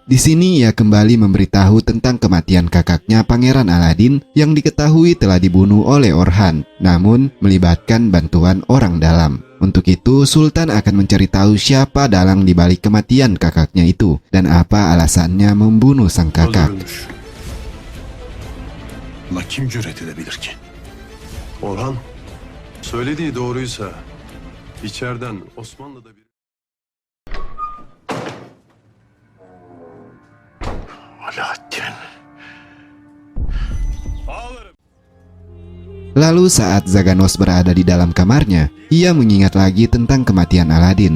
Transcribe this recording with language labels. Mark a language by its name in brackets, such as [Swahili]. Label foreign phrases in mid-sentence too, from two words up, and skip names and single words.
[Indonesian] Di sini ia kembali memberitahu tentang kematian kakaknya Pangeran Aladin yang diketahui telah dibunuh oleh Orhan, namun melibatkan bantuan orang dalam. Untuk itu, Sultan akan mencari tahu siapa dalang di balik kematian kakaknya itu dan apa alasannya membunuh sang kakak. [Turkish] Ama kim cüret edebilir ki? Orhan, söylediği doğruysa içeriden Osmanlı'da bir... Alaaddin. [Indonesian] Lalu saat Zaganos berada di dalam kamarnya, ia mengingat lagi tentang kematian Aladin.